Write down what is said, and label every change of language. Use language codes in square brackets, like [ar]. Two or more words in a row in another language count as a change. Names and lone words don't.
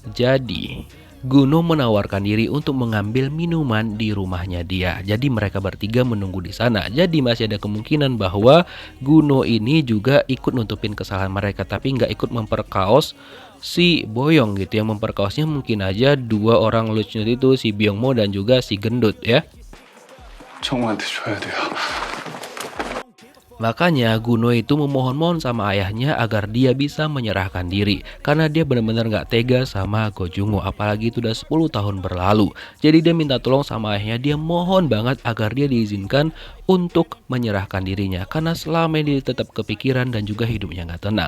[id] Jadi Guno menawarkan diri untuk mengambil minuman di rumahnya dia. Jadi mereka bertiga menunggu di sana. Jadi masih ada kemungkinan bahwa Guno ini juga ikut nutupin kesalahan mereka, tapi nggak ikut memperkaos si Boyong gitu. Yang memperkaosnya mungkin aja dua orang Lechnut itu, si Byung-mo dan juga si gendut ya. [ko] 정우한테 줘야 돼요. [id] Makanya Guno itu memohon-mohon sama ayahnya agar dia bisa menyerahkan diri, karena dia benar-benar gak tega sama Go Jungo, apalagi itu udah 10 tahun berlalu. Jadi dia minta tolong sama ayahnya, dia mohon banget agar dia diizinkan untuk menyerahkan dirinya, karena selama ini dia tetap kepikiran dan juga hidupnya gak tenang.